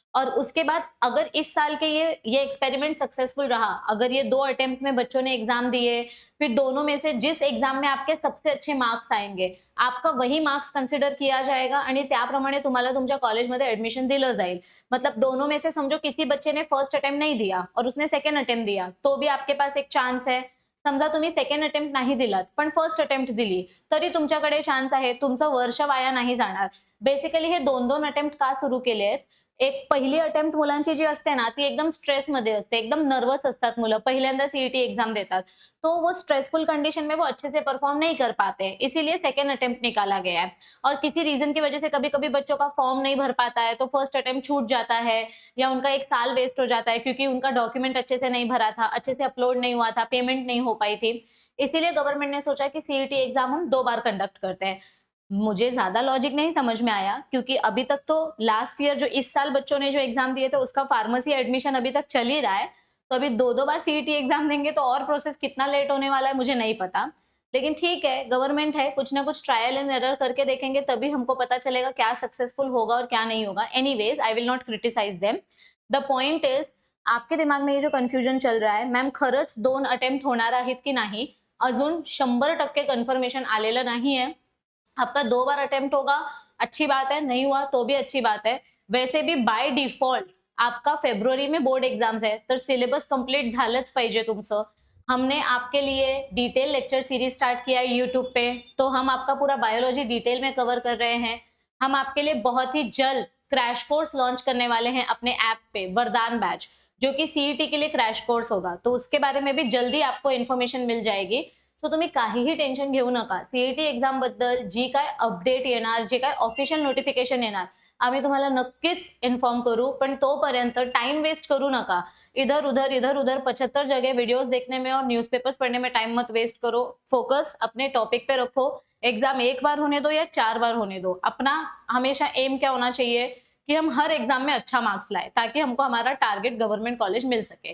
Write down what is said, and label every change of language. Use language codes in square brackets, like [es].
[hi] और उसके बाद अगर इस साल के ये एक्सपेरिमेंट सक्सेसफुल रहा, अगर ये 2 अटेम्प्ट्स में बच्चों ने एग्जाम दिए, फिर दोनों में से जिस एग्जाम में आपके सबसे अच्छे मार्क्स आएंगे, आपका वही मार्क्स कंसिडर किया जाएगा [mr] आणि त्याप्रमाणे तुम्हाला तुमच्या कॉलेजमध्ये ऍडमिशन दिलं जाईल। [hi] मतलब दोनों में से समझो किसी बच्चे ने फर्स्ट अटेम्प्ट नहीं दिया और उसने सेकंड अटेम्प्ट दिया, तो भी आपके पास एक चान्स है। [mr] समजा तुम्ही सेकंड अटेम्प्ट नाही दिलात पण फर्स्ट अटेम्प्ट दिली, तरी तुमच्याकडे चान्स आहे, तुमचं वर्ष वाया नाही जाणार। बेसिकली हे 2-2 अटेम्प्ट का सुरू केले आहेत? एक पहिली अटेम्प्ट मुलांची जी असते ना, ती एकदम स्ट्रेसमध्ये असते, एकदम नर्वस असतात मुलं, पहिल्यांदा सीईटी एग्जाम देतात। [hi] तो वो स्ट्रेसफुल कंडीशन में वो अच्छे से परफॉर्म नहीं कर पाते, इसीलिए सेकंड अटेम्प्ट निकाला गया है। और किसी रीजन की वजह से कभी-कभी बच्चों का फॉर्म नहीं भर पाता है, तो फर्स्ट अटेम्प्ट छूट जाता है या उनका 1 साल वेस्ट हो जाता है क्योंकि उनका डॉक्यूमेंट अच्छे से नहीं भरा था, अच्छे से अपलोड नहीं हुआ था, पेमेंट नहीं हो पाई थी। इसीलिए गवर्नमेंट ने सोचा कि सीईटी एग्जाम हम 2 बार कंडक्ट करते हैं। मुझे ज़्यादा लॉजिक नहीं समझ में आया क्योंकि अभी तक तो लास्ट ईयर जो इस साल बच्चों ने जो एग्जाम दिए थे उसका फार्मेसी एडमिशन अभी तक चल ही रहा है। तो अभी 2-2 बार सीईटी एग्जाम देंगे तो और प्रोसेस कितना लेट होने वाला है मुझे नहीं पता। लेकिन ठीक है, गवर्नमेंट है, कुछ ना कुछ ट्रायल एंड एरर करके देखेंगे तभी हमको पता चलेगा क्या सक्सेसफुल होगा और क्या नहीं होगा। [en] Anyways I will not criticise them. The point is, [hi] आपके दिमाग में ये जो कन्फ्युजन चल रहा है, [mr] मॅम खरंच 2 अटेम्प्ट होणार आहेत की नाही, अजून 100% कन्फर्मेशन आलेलं नाहीये। [hi] आपका 2 बार अटेम्प्ट होगा, अच्छी बात है, नहीं हुआ तो भी अच्छी बात है। वैसे भी बाय डिफॉल्ट आपका फेब्रुवारी में बोर्ड एग्जाम्स है, [mr] तर सिलेबस कंप्लीट झालंच पाहिजे तुमचं। [hi] हमने आपके लिए डिटेल लेक्चर सीरीज स्टार्ट किया है यूट्यूब पे, तो हम आपका पूरा बायोलॉजी डिटेल में कवर कर रहे हैं। हम आपके लिए बहुत ही जल्द क्रैश कोर्स लॉन्च करने वाले हैं अपने ऐप पे, वरदान बैच, जो कि सीईटी के लिए क्रैश कोर्स होगा, तो उसके बारे में भी जल्दी आपको इन्फॉर्मेशन मिल जाएगी। [mr] सो तुम्ही काहीही टेन्शन घेऊ नका। सीईटी एक्झाम बद्दल जी काय अपडेट येणार, जे काय ऑफिशियल नोटिफिकेशन येणार, आम्ही तुम्हाला नक्कीच इन्फॉर्म करू, पण तोपर्यंत टाइम वेस्ट करू नका। [hi] इधर उधर 75 जगह वीडियोस देखने में और न्यूज़पेपर्स पढ़ने में टाइम मत वेस्ट करो। फोकस अपने टॉपिक पे रखो। एग्जाम 1 बार होने दो या 4 बार होने दो, अपना हमेशा एम क्या होना चाहिए कि हम हर एग्जाम में अच्छा मार्क्स लाए, ताकि हमको हमारा टारगेट गवर्नमेंट कॉलेज मिल सके।